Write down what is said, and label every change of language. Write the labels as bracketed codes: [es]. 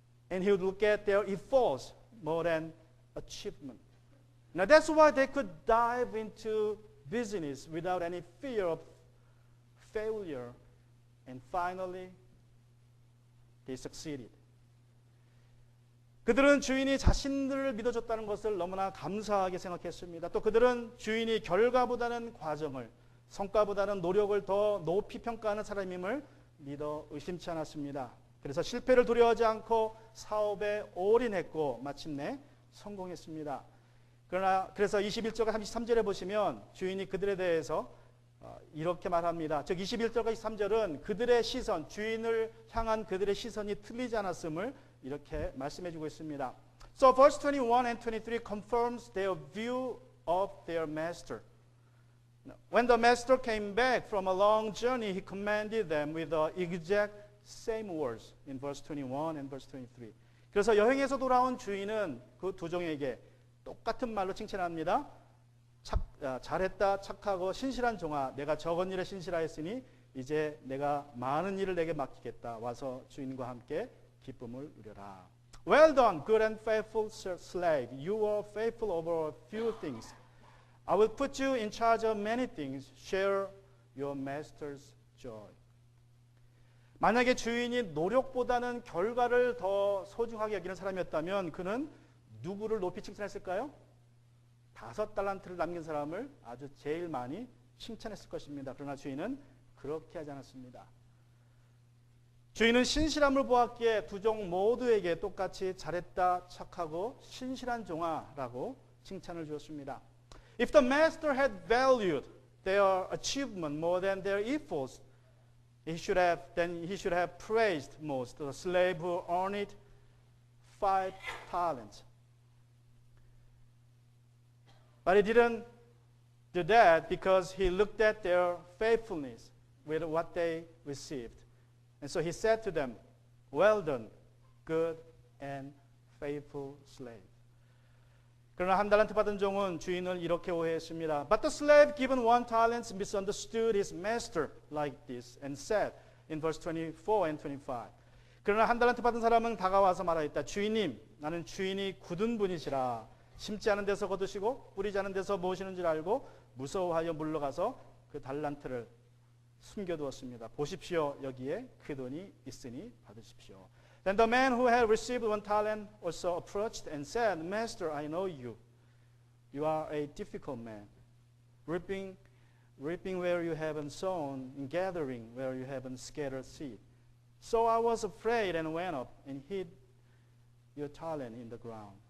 [en] And he would look at their efforts more than achievement. Now that's why they could dive into business without any fear of failure, and finally they succeeded. [ko] 그들은 주인이 자신들을 믿어줬다는 것을 너무나 감사하게 생각했습니다. 또 그들은 주인이 결과보다는 과정을, 성과보다는 노력을 더 높이 평가하는 사람임을 믿어 의심치 않았습니다. 그래서 실패를 두려워하지 않고 사업에 올인했고 마침내 성공했습니다. 그래서 21절과 33절에 보시면 주인이 그들에 대해서 이렇게 말합니다. 즉 21절과 23절은 그들의 시선, 주인을 향한 그들의 시선이 틀리지 않았음을 이렇게 말씀해주고 있습니다. [en] So verse 21 and 23 confirms their view of their master. When the master came back from a long journey, he commanded them with the exact same words in verse 21 and verse 23. [ko] 그래서 여행에서 돌아온 주인은 그 두 종에게 똑같은 말로 칭찬합니다. 잘했다, 착하고 신실한 종아, 내가 적은 일에 신실하였으니 이제 내가 많은 일을 내게 맡기겠다. 와서 주인과 함께 기쁨을 누려라. [en] Well done, good and faithful slave. You were faithful over a few things. I will put you in charge of many things. Share your master's joy. [ko] 만약에 주인이 노력보다는 결과를 더 소중하게 여기는 사람이었다면 그는 누구를 높이 칭찬했을까요? 5달란트를 남긴 사람을 아주 제일 많이 칭찬했을 것입니다. 그러나 주인은 그렇게 하지 않았습니다. 주인은 신실함을 보았기에 두 종 모두에게 똑같이 잘했다, 착하고 신실한 종아라고 칭찬을 주었습니다. [en] If the master had valued their achievement more than their efforts, he should have praised most the slave who earned 5 talents. But he didn't do that because he looked at their faithfulness with what they received. And so he said to them, well done, good and faithful slave. [ko] 그러나 한 달란트 받은 종은 주인을 이렇게 오해했습니다. [en] But the slave given 1 talent misunderstood his master like this and said in verse 24 and 25. [ko] 그러나 한 달란트 받은 사람은 다가와서 말하였다. 주인님, 나는 주인이 굳은 분이시라. 심지 않은 데서 거두시고 뿌리지 않은 데서 모으시는 줄 알고 무서워하여 물러가서 그 달란트를 숨겨두었습니다. 보십시오, 여기에 그 돈이 있으니 받으십시오. [en] Then the man who had received 1 talent also approached and said, Master, I know you. You are a difficult man, reaping where you haven't sown, and gathering where you haven't scattered seed. So I was afraid and went up and hid your talent in the ground.